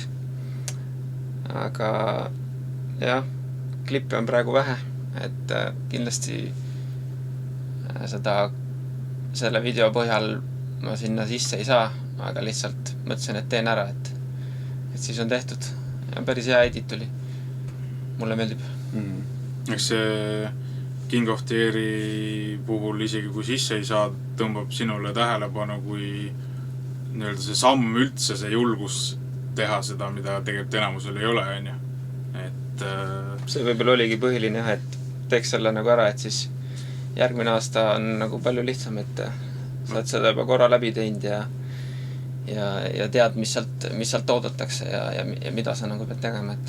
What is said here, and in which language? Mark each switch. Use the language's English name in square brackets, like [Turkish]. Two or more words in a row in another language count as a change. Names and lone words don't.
[Estonian] Aga jah, klippe on praegu vähe, et kindlasti selle video põhjal ma sinna sisse ei saa, aga lihtsalt mõtlesin, et teen ära, et siis on tehtud. Ja päris hea edit oli. Mulle meeldib. Eks see King of the Airi puhul isegi kui sisse ei saa, tõmbab sinule tähelepanu, kui nii-öelda see samm üldse, see julgus teha seda, mida tegelikult enamusel ei ole, on ju. Et see võib-olla oligi põhiline, et teeks selle nagu ära, et siis järgmine aasta on nagu palju lihtsam, et saad seda juba korra läbi teinud ja tead, mis sealt oodatakse ja mida sa nagu pead tegema, et